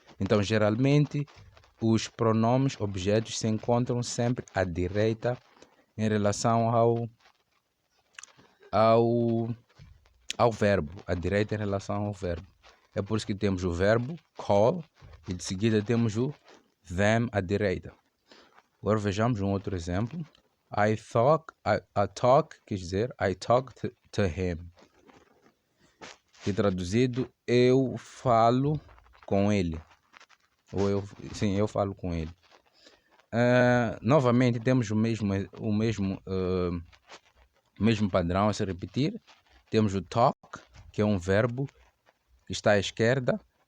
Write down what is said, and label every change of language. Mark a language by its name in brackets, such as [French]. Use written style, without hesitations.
[Portuguese] Então, geralmente, os pronomes objetos se encontram sempre à direita em relação ao verbo. À direita em relação ao verbo. É por isso que temos o verbo call e de seguida temos o them à direita. Agora vejamos um outro exemplo. [English] I talk, [Portuguese] quer dizer, [English] I talk to him. [Portuguese] Que traduzido, eu falo com ele. Eu falo com ele. Novamente temos o mesmo padrão a se repetir. Temos o talk, que é um verbo que está à esquerda.